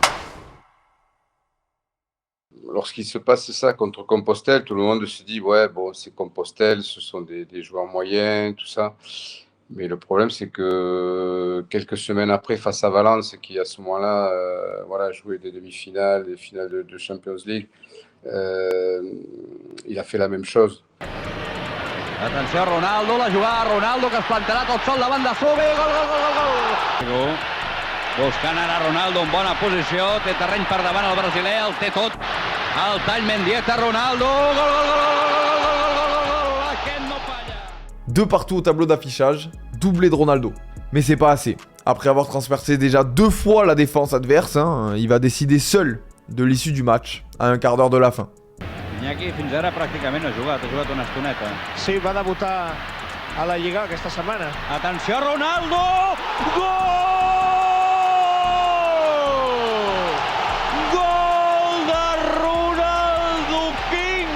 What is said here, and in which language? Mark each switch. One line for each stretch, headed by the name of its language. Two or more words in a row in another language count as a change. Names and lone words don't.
French: Lorsqu'il se passe ça contre Compostelle, tout le monde se dit c'est Compostelle, ce sont des joueurs moyens, tout ça. Mais le problème, c'est que quelques semaines après, face à Valence, qui à ce moment-là jouait des demi-finales, des finales de Champions League, il a fait la même chose.
Catalan: Atenció, Ronaldo, la jugada de Ronaldo, que es plantarà tot sol davant de Sobe, gol! Buscant ara Ronaldo en bona posició, té terreny per davant el brasiler, el té tot. El tall Mendieta, Ronaldo, gol, aquest no falla.
French: 2 partout au tableau d'affichage, doublé de Ronaldo. Mais c'est pas assez. Après avoir transpercé déjà 2 fois la défense adverse, il va décider seul de l'issue du match à un quart d'heure de la fin.
Catalan: Iñaki fins ara pràcticament no ha jugat una estoneta. Sí, va debutar a la Lliga aquesta setmana. Atenció, Ronaldo! Gol! Gol de Ronaldo King!